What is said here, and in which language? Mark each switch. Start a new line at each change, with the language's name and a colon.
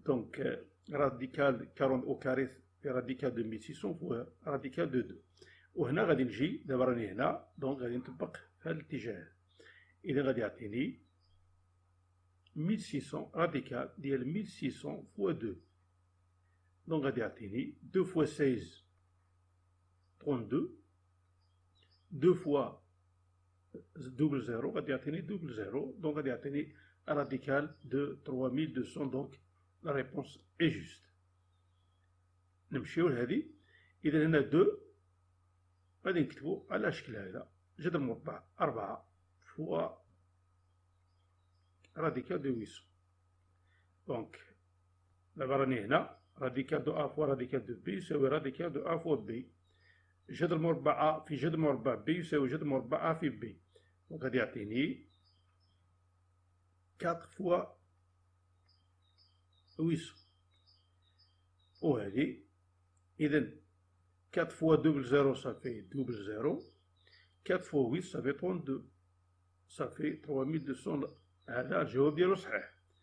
French: Donc radical 40 au carré est radical de 1600 fois radical de 2.
Arabic: وهنا غادي نجي دابا راني هنا. دونك غادي نطبق في هذا الاتجاه. إذا غادي يعطيني 1600 radical ديال 1600 fois 2. دونك غادي يعطيني 2 fois 16 32. 2 fois double 0 غادي يعطيني double 0. دونك غادي يعطيني
French: radical de 3200. donc la réponse est juste.
Arabic: نمشيو لهذه. إذا هنا 2 غادي نكتبو على الشكل هذا جذر مربع 4 فوا
French: radical de 800.
Arabic: donc دابا راني هنا
French: radical de A fois radical de B
Arabic: يساوي
French: radical de A fois B.
Arabic: جذر مربع A في جذر مربع B يساوي جذر مربع A في B. دونك غادي يعطيني 4 فوا 800 وهذه إذا 4 فوا دوبل زيرو صافي دوبل زيرو 4 فوا 8 صافي 32 صافي 3200 هذا الجواب ديالو صحيح.